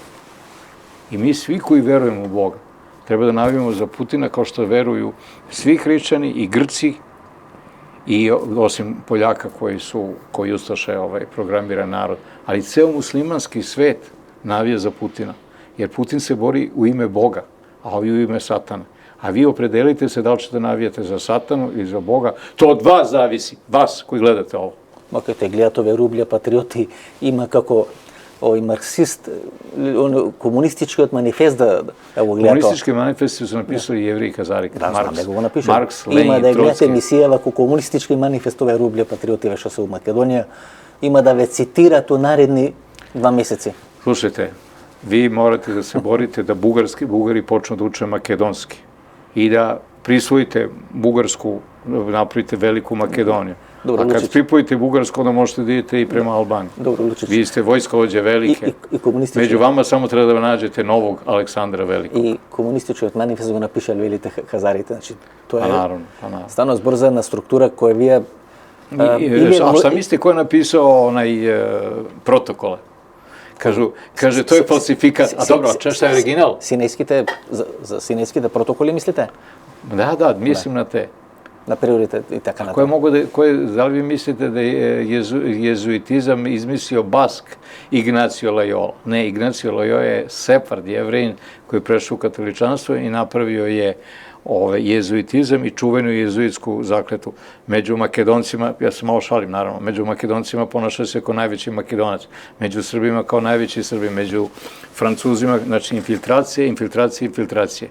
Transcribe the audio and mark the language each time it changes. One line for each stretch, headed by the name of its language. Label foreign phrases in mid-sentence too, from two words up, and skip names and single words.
Serbian: I mi svi koji verujemo u Boga treba da navijemo za Putina kao što veruju svi hrišćani i Grci, i osim Poljaka koji ustaše programiran narod. Ali ceo muslimanski svet navija za Putina. Jer Putin se bori u ime Boga, a ovi u ime Satana. A vi opredelite se da li ćete navijate za Satanu ili za Boga. To od vas zavisi, vas koji gledate ovo.
Macedonian: Ма кај те гледат овие рублја патриоти, има како
Serbian: ovaj marksist, komunistički manifest da evo gleda to. Komunistički manifesti su napisali Jevreji Kazari, Marks,
Macedonian: Има
Serbian: Lenin,
Macedonian: да гледате
Serbian: Trotski.
Macedonian: емисија вако комунистички манифест, ове рубле патриоти веќе се у Македонија, има да ве цитират у наредни 2 месеци.
Serbian: Slušajte, vi morate da se borite da Bugari počnu da uče makedonski i da prisvojite Bugarsku, napravite veliku Makedoniju. Dobro, a kad Lučić. pripojite Bugarsku, onda možete da idete i prema Albaniji. Dobro, Lučić. Vi ste vojskovođe velike. I komunistički. Među vama samo treba da nađete novog Aleksandra Velikog.
Macedonian: И комунистичкиот манифест го напишале велите хазарите, значи тоа е
Serbian: naravno.
Macedonian: станува збор за една структура која вие
Serbian: A šta mislite ko je napisao onaj protokole? Kaže, to je falsifikat. A dobro, šta je original?
Macedonian: Синејските за синејските протоколи мислите?
Serbian: Da, mislim na te.
Macedonian: На приоритет и така
Serbian: Ko je mogo da li vi mislite da je jezuitizam izmislio Bask Ignacio Loyola? Ne, Ignacio Loyola je Sefard, Jevrejin koji je prešao u katoličanstvo i napravio je jezuitizam i čuvenu jezuitsku zakletu. Među Makedoncima, ja se malo šalim naravno, među Makedoncima ponašao se kao najveći Makedonac, među Srbima kao najveći Srbi, među Francuzima, znači infiltracije.